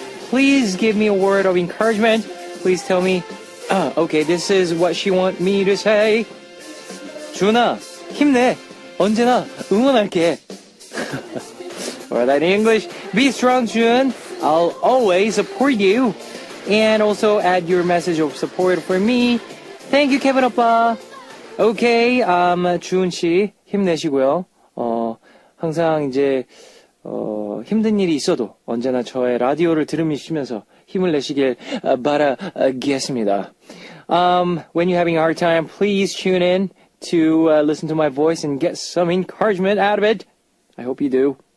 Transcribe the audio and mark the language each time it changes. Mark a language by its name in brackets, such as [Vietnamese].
[English] Please give me a word of encouragement. Please tell me, okay, this is what she want me to say. [Korean] 준아, 힘내. 언제나 응원할게. [English] Or that in English, be strong, Jun. I'll always support you. And also add your message of support for me. Thank you, Kevin Oppa. [Korean] Okay, 주은 씨 힘내시고요. 항상 이제 힘든 일이 있어도 언제나 저의 라디오를 들으시면서 힘을 내시길 바라겠습니다. [English] When you're having a hard time, please tune in to listen to my voice and get some encouragement out of it. I hope you do.